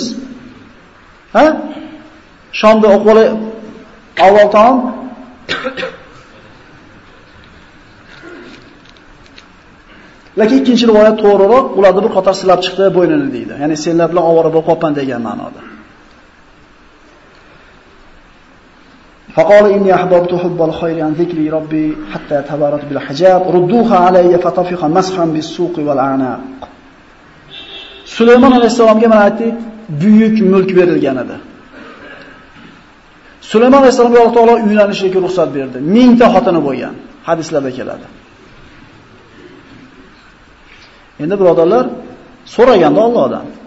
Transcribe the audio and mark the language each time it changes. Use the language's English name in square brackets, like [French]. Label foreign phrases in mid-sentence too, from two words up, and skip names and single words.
[Uzbek] Ha? Shomda o'qib avval taom lekin ikkinchi rivoyat to'g'riroq, ularni bir qator silab chiqdi bo'ynini deydi. Ya'ni senlar bilan ovora bo'lib qolpan degan ma'noda. [Arabic] فقال إني أحببت حب الخير عن ذكر ربي حتى تبارت بالحجاب ردوها علي فطفق مسحا بالسوق والأعناق. [Uzbek] Sulaymon alayhisalomga mana aytdik, buyuk mulk berilgan edi. Sulaymon alayhisalomga Alloh taolo uylanishga ruxsat berdi. 1000 ta xotini bo'lgan. Hadislarda keladi. Endi birodarlar, so'raganda Allohdan.